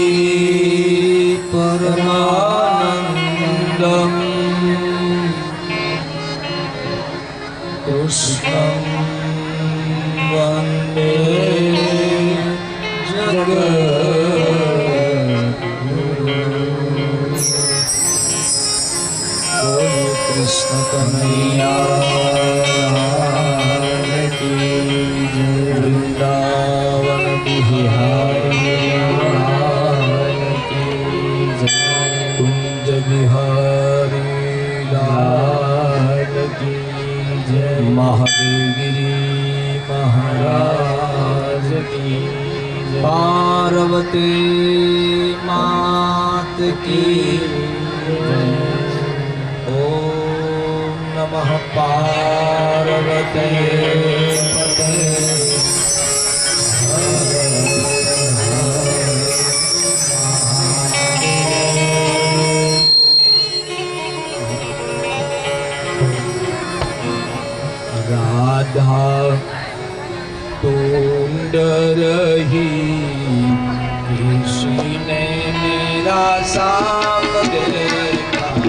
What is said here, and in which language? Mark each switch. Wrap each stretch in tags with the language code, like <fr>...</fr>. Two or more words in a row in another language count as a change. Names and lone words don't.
<sa>परमानन्दम् कृष्णं वन्दे जगद्गुरुम्।</sa> <hi>बोलो कृष्ण कन्हैया की जय। वृंदावन बिहारी की जय। कुंज बिहारी लाल की जय। महादेवगिरी महाराज की जय। पार्वती मात की जय।</hi> <sa>ओम नमः पार्वते पते।</sa> <hi>राधा ढूंढ रही किसी ने मेरा साथ देखा।</hi>